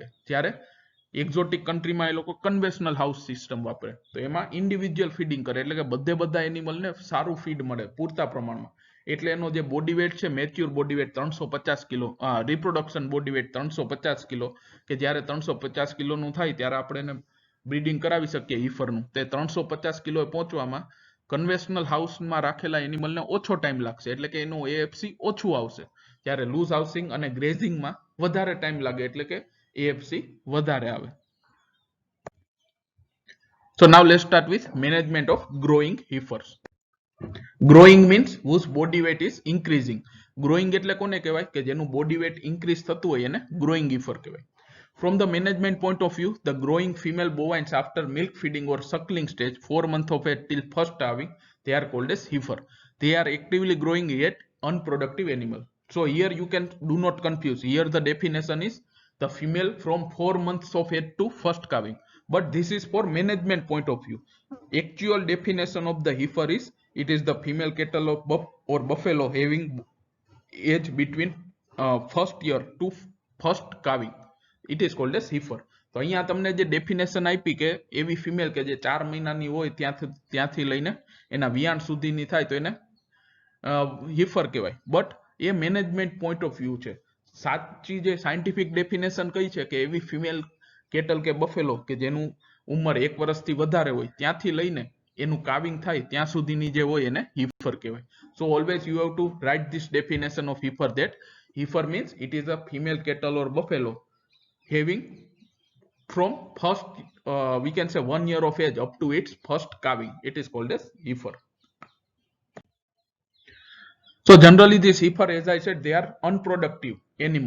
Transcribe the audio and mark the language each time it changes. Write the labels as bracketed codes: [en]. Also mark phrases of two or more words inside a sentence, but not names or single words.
[gu] જ્યારે [en] exotic countryમાં [gu] એ લોકો [en] conventional house system [gu] વાપરે, તો એમાં [en] individual feeding [gu] કરે, એટલે કે બધા એનિમલને સારું ફીડ મળે પૂરતા પ્રમાણમાં, એટલે એનો જે [en] body weight [gu] છે, [en] mature body weight 350 kilo, reproduction body weight 350 kilo, [gu] કે જ્યારે 350 કિલોનું થાય ત્યારે આપણે એને બ્રીડિંગ કરાવી શકીએ હીફરનું. તે 350 કિલો પહોંચવામાં [en] conventional houseમાં [gu] રાખેલા એનિમલને ઓછો ટાઈમ લાગશે, એટલે કે એનું AFC ઓછું આવશે. જ્યારે [en] loose housing [gu] અને ગ્રેઝિંગમાં વધારે ટાઈમ લાગે, એટલે કે AFC વધારે આવે. [en] So now let's start with management of growing heifers. Growing means whose body weight is increasing. [gu] Growing એટલે કોને કહેવાય? કે જેનું [en] body weight increase [gu] થતું હોય એને [en] growing heifer [gu] કહેવાય. [en] From the management point of view, the growing female bovines after milk feeding or suckling stage, 4 months of age till first calving, they are called as heifer. They are actively growing yet unproductive animal. So here you can do not confuse. Here the definition is the female from 4 months of age to first calving. But this is for management point of view. Actual definition of the heifer is, it is the female cattle of or buffalo having age between first year to first calving. It is called as heifer. [gu] તો અહીંયા તમને જે ડેફિનેશન આપી કે એવી ફિમેલ કે જે 4 મહિનાની હોય ત્યાંથી લઈને એના વિયાણ સુધીની થાય તો એને heifer કહેવાય. [en] બટ એ management point of view છે. [gu] સાચી જે [en] scientific definition [gu] કઈ છે કે એવી [en] female cattle [gu] કે બફેલો કે જેનું ઉંમર 1 વર્ષથી વધારે હોય ત્યાંથી લઈને એનું કાવિંગ થાય ત્યાં સુધીની જે હોય એને heifer કહેવાય. [en] So always you have to write this definition of heifer, that heifer means it is a female cattle or buffalo having from first we can say 1 year of age up to its first calving. It is called as heifer. So generally this heifer, as I said, they are unproductive animal.